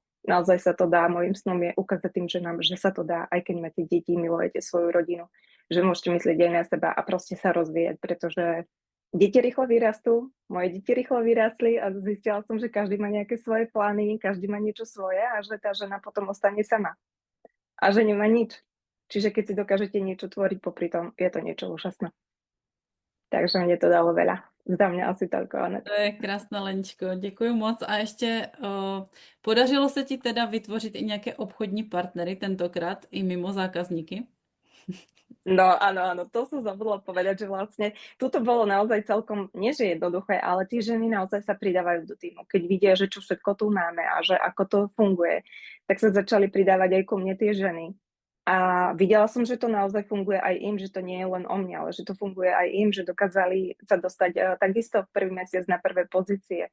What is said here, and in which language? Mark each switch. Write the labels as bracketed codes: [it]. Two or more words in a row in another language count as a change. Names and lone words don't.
[sk] Naozaj sa to dá, môjim snom je ukázať tým ženám, že sa to dá, aj keď máte deti, milujete svoju rodinu, že môžete myslieť aj na seba a proste sa rozvíjať, pretože deti rýchlo vyrastú, moje deti rýchlo vyrástli a zistila som, že každý má nejaké svoje plány, každý má niečo svoje a že tá žena potom ostane sama. A že nemá nič. Čiže keď si dokážete niečo tvoriť popri tom, je to niečo úžasné. Takže mne to dalo veľa. Za mňa asi toľko, Anet. [cs] To je krásné, Leničko, děkuji moc. A ještě podařilo se ti teda vytvořit i nějaké obchodní partnery, tentokrát i mimo zákazníky? [sk] No áno, to som zabudla povedať, že vlastne toto bolo naozaj celkom, nie že jednoduché, ale tie ženy naozaj sa pridávajú do týmu. Keď vidia, že čo všetko tu máme a že ako to funguje, tak sa začali pridávať aj ku mne tie ženy. A videla som, že to naozaj funguje aj im, že to nie je len o mne, ale že to funguje aj im, že dokázali sa dostať takisto v prvý mesiac na prvé pozície.